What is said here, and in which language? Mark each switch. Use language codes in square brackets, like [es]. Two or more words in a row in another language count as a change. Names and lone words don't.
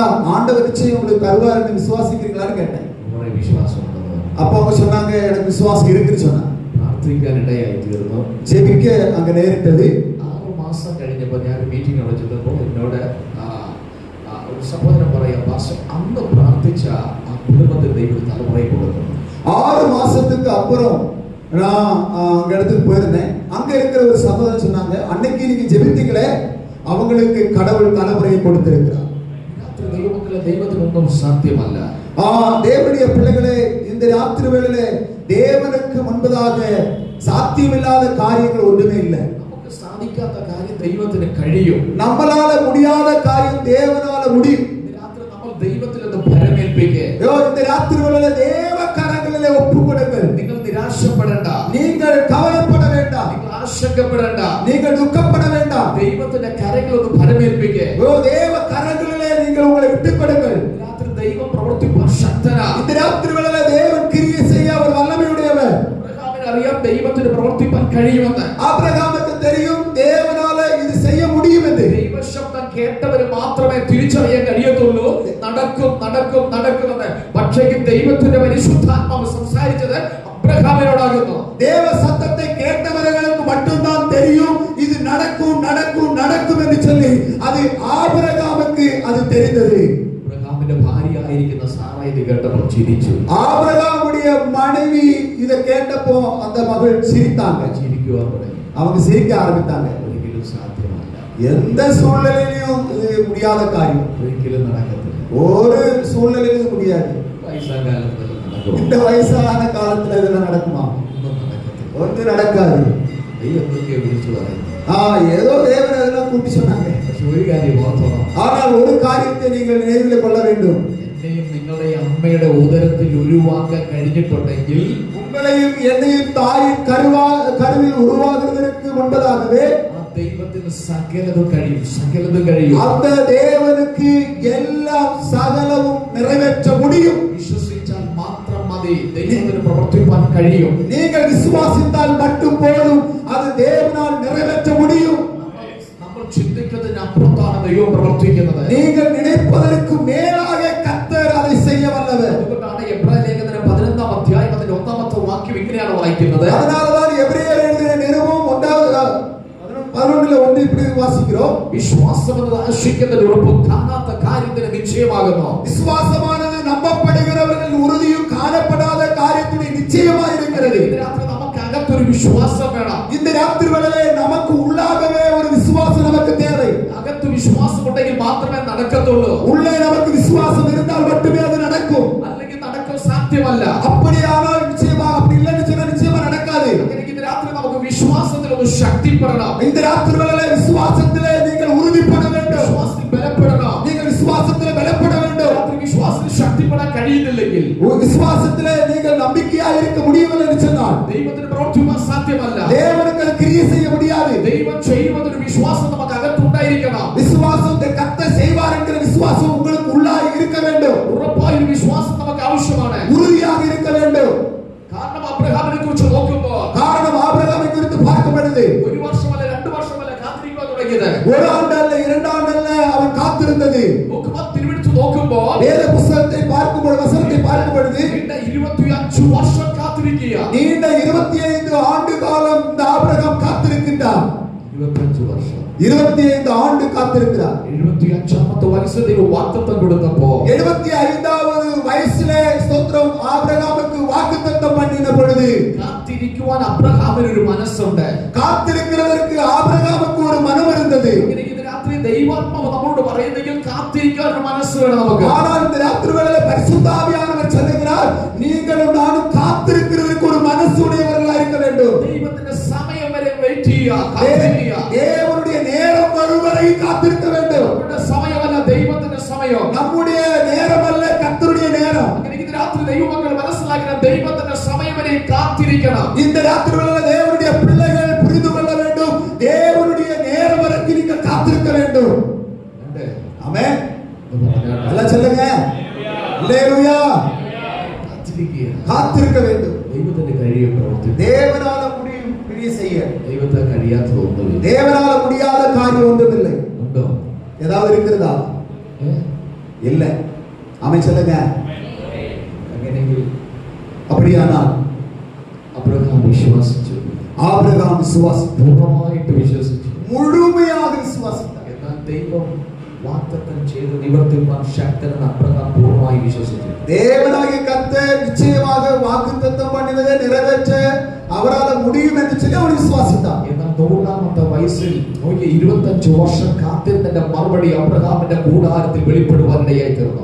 [ta] ஆண்டவர் நிச்சயம் உங்களுக்கு தருவார் என்று விசுவாசிக்கிறீங்களான்னு கேட்டேன். [ml] വളരെ വിശ്വാസമുണ്ടെന്ന്. [ta] அப்ப அவங்க சொன்னாங்க, எனக்கு விசுவாசம் இருக்குன்னு சொன்னாங்க. [ml] പ്രാർത്ഥിക്കാനിടയായി തീർന്നു. [ta] ஜெபிக்க அங்க நேரிட்டது. [ml] 6 മാസം കഴിഞ്ഞപ്പോൾ ഞാൻ മീറ്റിംഗ് നടത്തിയപ്പോൾ എന്നോട് ഒരു സഹോദരൻ പറയാം, പാസ്റ്റർ, അന്ന് പ്രാർത്ഥിച്ച ആ കുടുംബത്തിൽ ദൈവം തലമുറയെ കൊടുക്കുന്നു. [ta] 6 மாசத்துக்கு அப்புறம் நான் அங்க இடத்துக்கு போயிருந்தேன். அங்க இருக்கிற ஒரு சகோதரன் சொன்னாங்க, அன்னைக்கு நீங்க ஜெபித்தீங்களே, அவங்களுக்கு கடவுள் தலைமுறையை கொடுத்திருக்கிறார். [ml] ദൈവമക്കളെ, ദൈവത്തിനൊന്നും സാധ്യമല്ല. [ta] தேவனுடைய பிள்ளைகளே, இந்த ராத்திரி வேளையிலே தேவனுக்கு முன்பதாக சாத்தியமில்லாத காரியங்கள் ஒன்றுமே இல்லை. [ml] നമുക്ക് സാധിക്കാത്ത കാര്യം ദൈവത്തിന് കഴിയും. [ta] நம்மளால முடியாத காரியம் தேவனால முடியும். [ml] ഇന്ന് രാത്രി നമ്മൾ ദൈവത്തിൽ നിന്ന് ഭരമേൽപ്പിക്കുക. [ta] இந்த ராத்திரி வேளையிலே தேவ கரங்களிலே ஒப்புக்கொடுங்கள். [ml] നിങ്ങൾ നിരാശപ്പെടേണ്ട, [ta] நீங்கள் கவலைப்பட வேண்டாம், [ml] നിങ്ങൾ ആശങ്കപ്പെടേണ്ട, [ta] நீங்கள் துக்கப்பட வேண்டாம். [ml] ദൈവത്തിന്റെ കരങ്ങളൊന്ന് ഭരമേൽപ്പിക്കുക. [ta] தேவ கரங்களிலே நீங்கள் உங்களை விட்டுக் கொடுங்கள். [ml] രാത്രി ദൈവം പ്രവർത്തിപ്പാൻ ശക്തനാ. [ta] இந்த ராத்திரி வேளையிலே தேவன் கிரியை செய்ய அவர் வல்லமையுடையவர். [ml] അബ്രഹാമിന് അറിയാം ദൈവത്തിന് പ്രവർത്തിപ്പാൻ കഴിയുമെന്ന്. [ta] ஆபிரகாமுக்கு தெரியும் தேவனால இது செய்ய முடியும் என்று. [ml] ദൈവശബ്ദം കേട്ടവര് മാത്രമേ തിരിച്ചറിയാൻ കഴിയത്തുള്ളൂ നടക്കുന്നത്. പക്ഷേ ദൈവത്തിന്റെ പരിശുദ്ധാത്മാവ് സംസാരിച്ചത് അബ്രഹാമിനോടാകുന്നു. [ta] தேவ சத்தத்தை கேட்டவர்களுக்கு மட்டும்தான் தெரியும் இது நடக்கும் நடக்கும் நடக்கும் என்று சொல்லி. அது ஆபிரகாமுக்கு அது தெரிந்தது. [ml] അബ്രഹാമിന്റെ ഭാര്യയായിരിക്കുന്ന സാറാ ഇത് കേട്ടപ്പോൾ ചിരിച്ചു. [ta] ஆபிரகாமுடைய மனைவி இத கேட்டப்போ அந்த மகள் சிரித்தாங்க. [ml] ചിരിക്കുവാൻ തുടങ്ങി. [ta] அவங்க சிரிக்க ஆரம்பித்தாங்க. [ml] ഒരിക്കലും സാധ്യമല്ല, [ta] எந்த சூழ்நிலையிலும் இது முடியாத காரியம், [ml] ഒരിക്കലും നടക്കത്തില്ല, [ta] ஒரு சூழ்நிலையிலும் இது முடியாது. [ml] വയസ്സാകാലത്ത് നടക്കും, [ta] இந்த வயசான காலத்துல இதெல்லாம் நடக்குமா? [ml] ഒന്നും നടക്കത്തില്ല. [ta] ஒன்றும் நடக்காது. [ml] ദൈവം എന്തൊക്കെയോ വിളിച്ചു പറയുന്നു. [ta] ஏதோ தேவன் அதெல்லாம் கூட்டி சொன்னாங்க. [ml] പക്ഷെ ഒരു കാര്യം ഓർത്തോണം, [ta] ஆனால் ஒரு காரியத்தை நீங்கள் நினைவில் கொள்ள வேண்டும். [ml] എന്നെയും നിങ്ങളുടെ അമ്മയുടെ ഉദരത്തിൽ ഉരുവാക്കാൻ കഴിഞ്ഞിട്ടുണ്ടെങ്കിൽ, [ta] உங்களையும் என்னையும் தாயின் கருவில் உருவாகுவதற்கு முன்பதாகவே [ml] ദൈവത്തിന് സകലതും കഴിയും, സകലതും കഴിയും. [ta] அந்த தேவனுக்கு எல்லாம் சகலமும் நிறைவேற்ற முடியும். [ml] വിശ്വസിച്ചാൽ മാത്രം മതി, ദൈവത്തിന് പ്രവർത്തിപ്പാൻ കഴിയും. [ta] நீங்கள் விசுவாசித்தால் மட்டும் போதும், அது தேவனால் நிறைவேற்ற முடியும். [ml] നമ്മൾ ചിന്തിക്കുന്നതിന് അപ്പുറത്താണ് ദൈവം പ്രവർത്തിക്കുന്നത്. [ta] நீங்கள் நினைப்பதற்கு மேலாக கர்த்தர் அதை செய்ய வல்லவர். [ml] അതുകൊണ്ടാണ് എബ്രായ ലേഖനം 11-ാം അധ്യായം അതിന്റെ 1-ാമത്തെ വാക്യം ഇങ്ങനെയാണ് വായിക്കുന്നത്. [ta] அதனாலதான் எபிரேயர் எழுதின நிருபம் 11:1 இப்படி வாசிக்கிறோம். [ml] വിശ്വാസം എന്നത് ആശിക്കുന്നതിന്റെ ഉറപ്പും കാണാത്ത കാര്യത്തിന് നിശ്ചയമാകുന്നു. [ta] விசுவாசமானது நம்பப்படுகிறவர்கள் உறுதியும் காணப்படாத காரியத்துடைய நிச்சயமாக இருக்கிறது. [ml] இந்த രാത്രി നമുക്ക് അകത്തൊരു വിശ്വാസം വേണം. [ta] இந்த ராத்திரி வேளையிலே நமக்கு உள்ளாகவே ஒரு விசுவாசம் நமக்கு தேவை. [ml] അകത്ത് വിശ്വാസം ഉണ്ടെങ്കിൽ മാത്രമേ നടക്കത്തുള്ളൂ. [ta] உள்ளே நமக்கு விசுவாசம் இருந்தால் மட்டுமே அது நடக்கும். [ml] അല്ലെങ്കിൽ നടക്കാൻ സാധ്യമല്ല. [ta] அப்படியானால் நிச்சயமாக, அப்படி இல்லைன்னு சொன்னா நிச்சயமா நடக்காது. [ml] இந்த രാത്രി നമുക്ക് വിശ്വാസത്തിൽ ഒന്ന് ശക്തിപ്പെടണം. [ta] இந்த ராத்திரி வேளையிலே விசுவாசத்திலே நீங்கள் உறுதிப்பட வேண்டும். [ml] വിശ്വാസത്തിൽ ബലപ്പെടണം. [ta] நீங்கள் விசுவாசத்திலே பலப்பட வேண்டும். [ml] രാത്രി വിശ്വാസത്തിൽ ശക്തിപ്പെടാൻ കഴിയുന്നില്ലെങ്കിൽ, [ta] விசுவாசத்திலே நீங்கள் நம்பிக்கையாக இருக்க முடியவில்லை என்று சொன்னால் [ml] ദൈവത്തിന് പ്രവർത്തിക്കാൻ സാധ്യമല്ല. [ta] தேவனுக்கு அது கிரியை செய்ய முடியாது. [ml] ദൈവം ചെയ്യുന്നതൊരു വിശ്വാസം നമുക്ക് അകത്തുണ്ടായിരിക്കണം. [ta] விசுவாசத்தை கர்த்தர் செய்வார் என்கிற விசுவாசம் உங்களுக்கு உள்ளாக இருக்க வேண்டும். [ml] ഉറപ്പായ ഒരു വിശ്വാസം നമുക്ക് ആവശ്യമാണ്. [ta] உறுதியாக இருக்க வேண்டும். [ml] കാരണം അബ്രഹാമിനെ കുറിച്ച് നോക്കുമ്പോൾ, [ta] காரணம் ஆபிரகாமை குறித்து பார்க்கப்படுது. [ml] ഒരു വർഷമല്ല 2 വർഷമല്ല കാത്തിരിക്കാൻ തുടങ്ങിയത്. [ta] ஒரு ஆண்டு அல்ல, 2 ஆண்டு அல்ல, அவன் காத்திருந்தது. [ml] തിരുവെടുത്ത് നോക്കുമ്പോൾ, [ta] வேத புத்தகத்தை பார்க்கும்போது, வசனத்தை பார்க்கப்படுது, [ml] 25 വർഷം കാത്തിരിക്കുക. [ta] நீண்ட 25 ஆண்டு காலம் இந்த ஆபிரகாம் காத்திருக்கின்றார். [ml] 25 വർഷം, [ta] 25 ஆண்டு காத்திருக்கிறார். [ml] 75ാമത്തെ വയസ്സിൽ ദൈവം വാഗ്ദത്തം കൊടുത്തപ്പോൾ, [ta] 75வது வயசிலே ஸ்தோத்திரம் ஆபிரகாமுக்கு வாக்குத்தத்தம் பண்ணின பொழுது, [ml] കാത്തിരിക്കുവാൻ അബ്രഹാമിന് ഒരു മനസ്സുണ്ട്. [ta] காத்திருக்கிறதற்கு ஆபிரகாமுக்கு ஒரு மனம் இருந்தது. [ml] ഇന്ന് രാത്രി ദൈവാത്മാവ് നമ്മളോട് പറയുന്നെങ്കിൽ കാത്തിരിക്കാൻ ഒരു മനസ്സ് വേണം നമുക്ക്. [ta] ஆனால் இந்த ராத்திரி வேளையிலே பரிசுத்த ஆவியானவர் சொல்லுகிறார், நீங்களும் நானும் காத்திருக்கிறதற்கு ஒரு மனசு உடையவர்களாக இருக்க வேண்டும். [ml] ദൈവത്തിന്റെ സമയം വരെ വെയിറ്റ് ചെയ്യുക. [ta] தேவனுடைய நேரம் வரும் வரை காத்திருக்க வேண்டும். [ml] നമ്മുടെ സമയമല്ല ദൈവത്തിന്റെ സമയം. [ta] நம்முடைய நேரம் அல்ல, கர்த்தருடைய நேரம். [ml] ഇന്ന് രാത്രി ദൈവമക്കൾ മനസ്സിലാക്കണം, ദൈവത്തിന്റെ സമയം വരെ കാത്തിരിക്കണം. [ta] இந்த ராத்திரி வேளையிலே தேவனுடைய பிள்ளைகள் புரிந்து கொள்ள வேண்டும், தேவனுடைய நேரம் வரைக்கும் நீங்கள் காத்திருக்க வேண்டும். ஆமென். எல்லாம் சொல்லுங்க. அல்லேலூயா. காத்திருக்க வேண்டும். [ml] ദൈവത്തിന്റെ കഴിയും പ്രവർത്തി. [ta] தேவனால முடியும் கிரியை செய்ய. [ml] ദൈവത്തെ കഴിയാത്തത് ഒന്നുമില്ല. [ta] தேவனால முடியாத காரியம் ஒன்றுமில்லை. [ml] ഉണ്ടോ? [ta] ஏதாவது இருக்கிறதா? இல்ல. ஆமென் சொல்லுங்க. [ml] അങ്ങനെയെങ്കിൽ [ta] அப்படியானால் [ml] അബ്രഹാം വിശ്വസിച്ചു. [ta] ஆபிரகாம் விசுவாசித்தார். [ml] പൂർണ്ണമായിട്ട് വിശ്വസിച്ചു. [ta] முழுமையாக விசுவாசித்தார். [ml] എന്നാൽ ദൈവം വാഗ്ദത്തം ചെയ്ത് നിവർത്തിപ്പാൻ ശക്തനെന്ന് അബ്രഹാം പൂർണ്ണമായി വിശ്വസിച്ചു. [ta] தேவனாகிய கர்த்தர் நிச்சயமாக வாக்குத்தத்தம் பண்ணினதை நிறைவேற்ற அவரால் முடியும் என்று சொல்லி அவர் விசுவாசித்தார். [ml] എന്നാൽ 100ാമത്തെ വയസ്സിൽ 25 വർഷം കാത്തിരുന്നതിന്റെ മറുപടി അബ്രഹാമിന്റെ കൂടാരത്തിൽ വെളിപ്പെടുവാനിടയായി തീർന്നു.